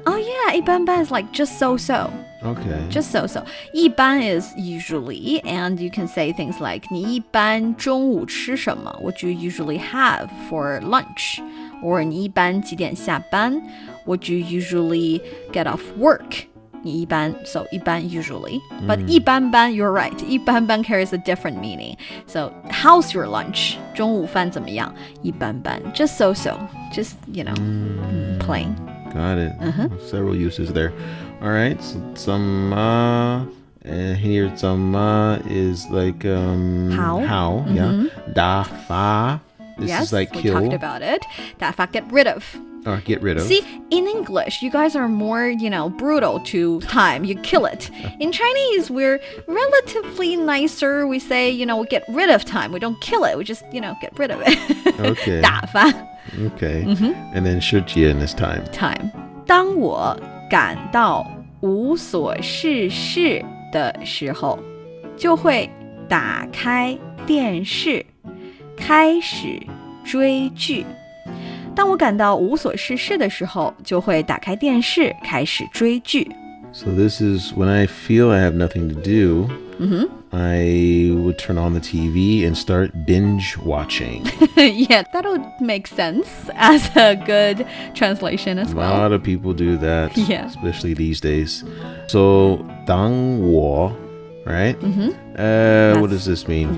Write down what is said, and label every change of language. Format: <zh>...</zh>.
<en>Oh yeah, 一般般 is like just so-so. Okay. Just so-so. 一般 is usually, and you can say things like</en> <zh>你一般中午吃什么?</zh> <en>What do you usually have for lunch?</en> <zh>Or 你一般几点下班?</zh> <en>What do you usually get off work? 你一般, so 一般 usually. But 一般般, you're right. 一般般 carries a different meaning. So how's your lunch?</en> <zh>中午饭怎么样?一般般.</zh> <en>Just so-so. Just, you know, plain. Got it. Several uses there. All right. So 怎么, and here 怎么 is like how, yeah. 打发, this is like kill. We talked about it. 打发, get rid of. Or get rid of. See, in English, you guys are more, brutal to time. You kill it. In Chinese, we're relatively nicer. We say, we get rid of time. We don't kill it. We just, get rid of it. Okay.</en> <zh>打发.</zh> <en>Okay. And then 时间 is time. Time.</en> <zh>当我感到无所事事的时候，就会打开电视，开始追剧。当我感到无所事事的时候，就会打开电视，开始追剧。</zh> <en>So this is when I feel I have nothing to do, I would turn on the TV and start binge watching. Yeah, that would make sense as a good translation as well. A lot of people do that, Yeah. especially these days. So 当我, right? What does this mean?</en>